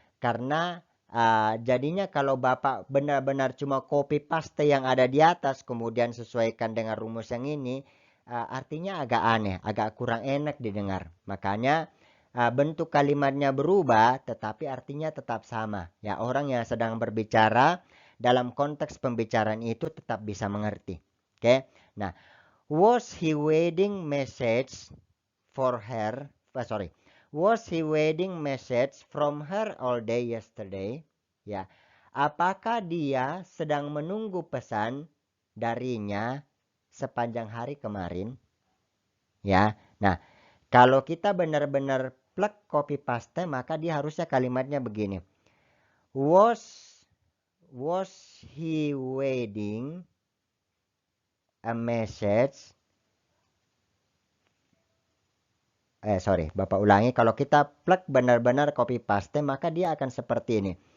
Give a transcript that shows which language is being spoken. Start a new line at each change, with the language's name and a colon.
Indonesian: Karena jadinya kalau Bapak benar-benar cuma copy paste yang ada di atas, kemudian sesuaikan dengan rumus yang ini, artinya agak aneh, agak kurang enak didengar. Makanya bentuk kalimatnya berubah tetapi artinya tetap sama ya, orang yang sedang berbicara dalam konteks pembicaraan itu tetap bisa mengerti. Oke.
English: Nah, was he waiting message for her sorry, was he waiting message from her all day yesterday?
Indonesian: Ya, apakah dia sedang menunggu pesan darinya sepanjang hari kemarin? Ya, nah kalau kita benar-benar plug copy paste, maka dia harusnya kalimatnya begini.
English: Was he waiting a message?
Indonesian: Bapak ulangi. Kalau kita plug benar-benar copy paste, maka dia akan seperti ini.